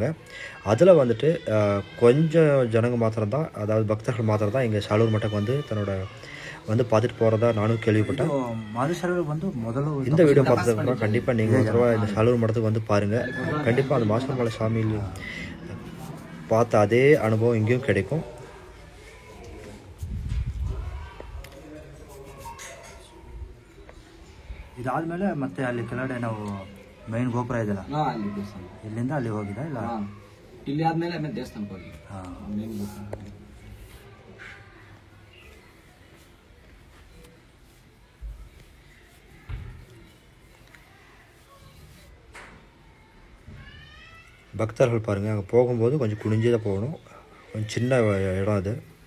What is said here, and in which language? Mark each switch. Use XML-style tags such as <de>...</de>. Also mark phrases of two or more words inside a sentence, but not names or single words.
<ta>அதில் வந்துட்டு கொஞ்சம் ஜனங்க மாத்திரம்தான், அதாவது பக்தர்கள் மாத்திரம் தான் இங்கே சாலூர் மட்டக்கு வந்து தன்னோட வந்து பார்த்துட்டு போகிறதா நானும் கேள்விப்பட்டேன். இந்த வீடியோ பார்த்ததுக்கப்புறம் கண்டிப்பாக நீங்கள் ஒரு தடவை இந்த சாலூர் மட்டத்துக்கு வந்து பாருங்கள். கண்டிப்பாக அந்த மாசவர் மலை சாமியில் பார்த்த அதே அனுபவம் இங்கேயும் கிடைக்கும்.</ta> <kn>ಇದಾದ್ಮೇಲೆ ಮತ್ತೆ ಅಲ್ಲಿ ಕೆಳಗಡೆ ನಾವು ಮೈನ್ ಗೋಪುರ ಇದೆಯಲ್ಲ ಅಲ್ಲಿ ದೇವಸ್ಥಾನ, ಇಲ್ಲಿಂದ ಅಲ್ಲಿ ಹೋಗಿದ ಇಲ್ಲ ಇಲ್ಲಿ ಆದ್ಮೇಲೆ ಆಮೇಲೆ ದೇವಸ್ಥಾನಕ್ಕೆ ಹೋಗಿ ಮೇನ್ ಗೋಪುರ.</kn> <ta>பக்தர்கள் பாருங்கள் அங்கே போகும்போது கொஞ்சம் குனிஞ்சே தான் போகணும். கொஞ்சம் சின்ன இடம் அது.</ta>